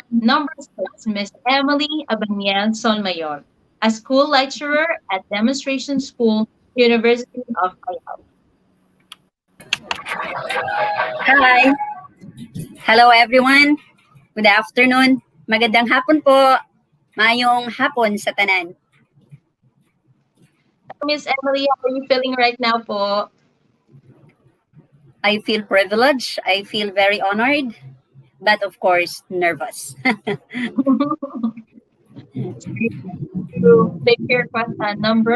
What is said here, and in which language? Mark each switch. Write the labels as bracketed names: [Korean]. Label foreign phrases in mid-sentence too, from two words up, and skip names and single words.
[English] Number 6, Miss Emily Abaniel Solmayor, a school lecturer at Demonstration School, University of Cayao. Hi! Hello everyone! Good afternoon! [Filipino] Magandang hapon po! [Hiligaynon] Mayong hapon sa tanan. [English] Miss Emily, how are you feeling right now po? I feel privileged, I feel very honored, but of course, nervous. To pick your question number.